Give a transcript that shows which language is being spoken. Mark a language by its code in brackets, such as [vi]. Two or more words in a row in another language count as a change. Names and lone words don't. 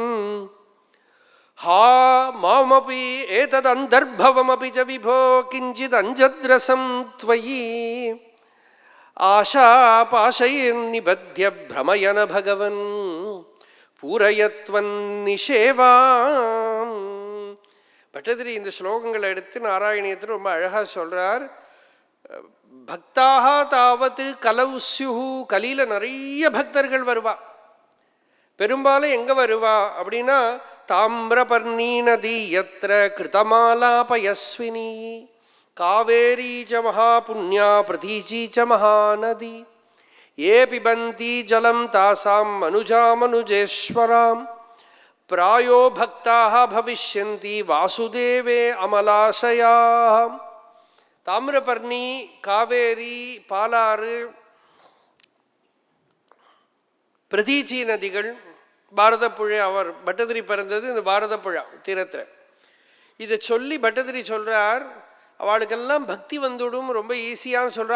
[sa] हा मामपि एतदन्तर्भवमपि च विभो किञ्चिदञ्जद्रसं त्वयि आशापाशैर्निबध्य भ्रमयन भगवन् பூரயத்வன்னிஷேவாம். [ta] பட்டதிரி இந்த ஸ்லோகங்களை எடுத்து நாராயணியத்தில் ரொம்ப அழகாக சொல்கிறார். [sa] भक्ताः तावत् कलौ स्युः, [ta] கலியில் நிறைய பக்தர்கள் வருவா. பெரும்பாலும் எங்கே வருவா அப்படின்னா [sa] ताम्रपर्णी नदी यत्र कृतमालापयस्विनी कावेरी च महापुण्या प्रतीची च महानदी ये पिबन्ति जलं तासां मनुजामनुजेश्वरां प्रायो भक्ताः भविष्यन्ति वासुदेवे अमलाशयाः. [ta] தாமிரபர்ணி, காவேரி, பாலாறு, பிரதீச்சி நதிகள், பாரதப்புழை. அவர் பட்டதிரி பிறந்தது இந்த பாரதப்புழா தீரத்தில். இதை சொல்லி பட்டதிரி சொல்கிறார், அவளுக்கெல்லாம் பக்தி வந்துடும் ரொம்ப ஈஸியான்னு சொல்கிற.